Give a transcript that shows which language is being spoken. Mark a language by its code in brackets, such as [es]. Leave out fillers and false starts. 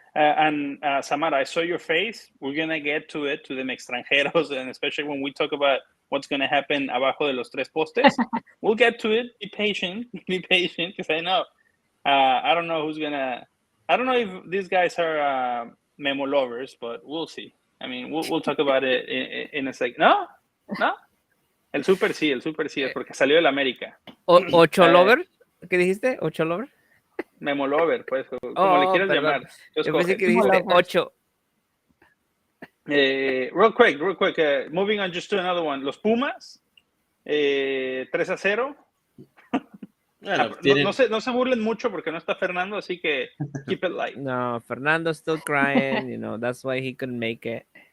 [en] And Samara, I saw your face. We're going to get to the Mextranjeros, and especially when we talk about what's going to happen [es] abajo de los tres postes. [en] We'll get to it. Be patient, because I know. I don't know if these guys are memo lovers, but we'll see. I mean, we'll talk about it in a second. [es] ¿No? El super sí es porque salió del América. ¿Ocho lover? ¿Qué dijiste? ¿Ocho lover? Memo lover, pues, como le quieras llamar. Yo pensé que dijiste 8. [en] Real quick, moving on just to another one. [es] Los Pumas, 3-0. Bueno, no se burlen mucho porque no está Fernando, así que [en] keep it light. No, Fernando's still crying, that's why he couldn't make it.